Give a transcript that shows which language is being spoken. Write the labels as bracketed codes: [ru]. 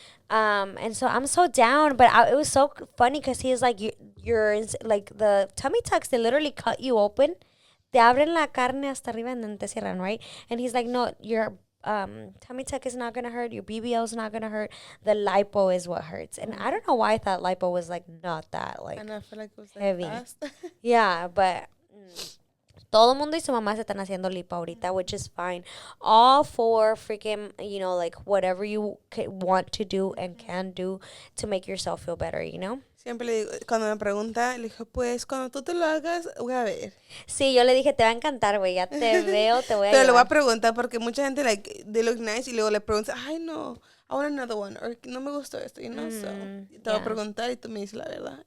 [en] And so I'm so down, but it was so funny because he was like, you're like the tummy tucks, they literally cut you open, [es] te abren la carne hasta arriba [en] and then [es] te cierran, [en] right? And he's like, no, your tummy tuck is not gonna hurt, your BBL is not gonna hurt, the lipo is what hurts. And I don't know why I thought lipo was like not that like and I feel like it was like heavy. fast. Yeah, but [es] todo el mundo y su mamá se están haciendo lipo ahorita, [en] which is fine. All for freaking, you know, like whatever you want to do and can do to make yourself feel better, you know? [es] Siempre le digo, cuando me pregunta, le digo, pues cuando tú te lo hagas, voy a ver. Sí, yo le dije, te va a encantar, güey, ya te veo, te voy a Pero le voy a llevar. preguntar porque mucha gente, like, [en] they look nice [es] y luego le pregunta, ay, no, [en] I want another one, or [es] no me gustó esto, [en] you know, so. [es] Te voy a preguntar y tú me dices la verdad.